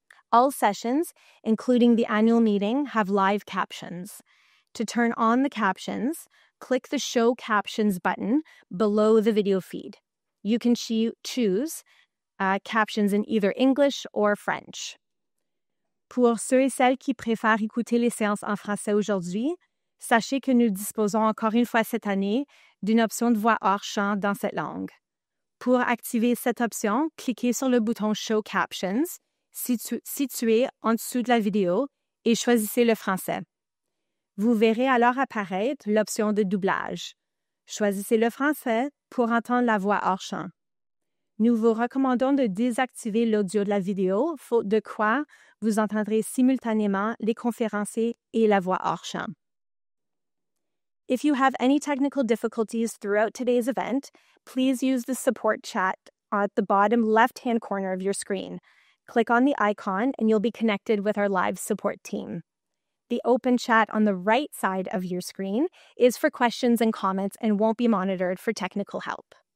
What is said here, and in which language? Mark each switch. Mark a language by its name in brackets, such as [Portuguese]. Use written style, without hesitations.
[English] All sessions, including the annual meeting, have live captions. To turn on the captions, click the Show Captions button below the video feed. You can choose captions in either English or French. [French] Pour ceux et celles qui préfèrent écouter les séances en français aujourd'hui, sachez que nous disposons encore une fois cette année d'une option de voix hors champ dans cette langue. Pour activer cette option, cliquez sur le bouton Show Captions situé en dessous de la vidéo et choisissez le français. Vous verrez alors apparaître l'option de doublage. Choisissez le français pour entendre la voix hors champ. Nous vous recommandons de désactiver l'audio de la vidéo, faute de quoi vous entendrez simultanément les conférenciers et la voix hors champ. [English] If you have any technical difficulties throughout today's event, please use the support chat at the bottom left-hand corner of your screen. Click on the icon and you'll be connected with our live support team. The open chat on the right side of your screen is for questions and comments and won't be monitored for technical help.